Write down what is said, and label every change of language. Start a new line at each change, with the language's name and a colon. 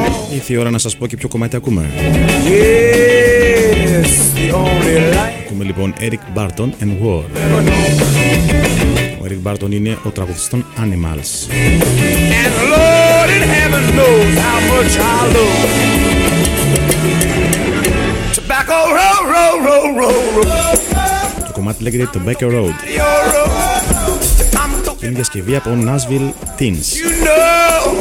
Greek: Ήρθε η ώρα να σας πω και ποιο κομμάτι ακούμε.
English: Yes,
Greek: ακούμε λοιπόν Eric Burton and War. Ο Eric Burton είναι ο τραγουδιστής των Animals.
English: And Lord in heaven knows how much I love. Tobacco road, road, road, road, road.
Greek: Το κομμάτι λέγεται Tobacco Road. Είναι διασκευή από Nashville Teens.
English: You know.